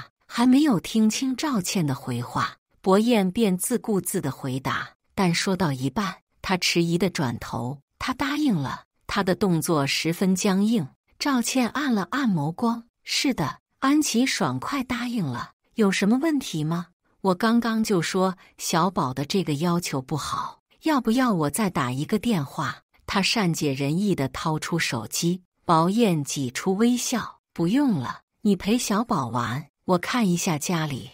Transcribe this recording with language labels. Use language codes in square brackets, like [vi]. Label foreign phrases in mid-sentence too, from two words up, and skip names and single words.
[zh] 還沒有聽清趙倩的回話，伯燕便自顧自地回答，但說到一半，他遲疑地轉頭，他答應了。他的動作十分僵硬。趙倩按了按眸光，是的，安琪爽快答應了。有什麼問題嗎？我剛剛就說小寶的這個要求不好，要不要我再打一個電話？他善解人意地掏出手機。寶燕擠出微笑，不用了，你陪小寶玩，我看一下家裡。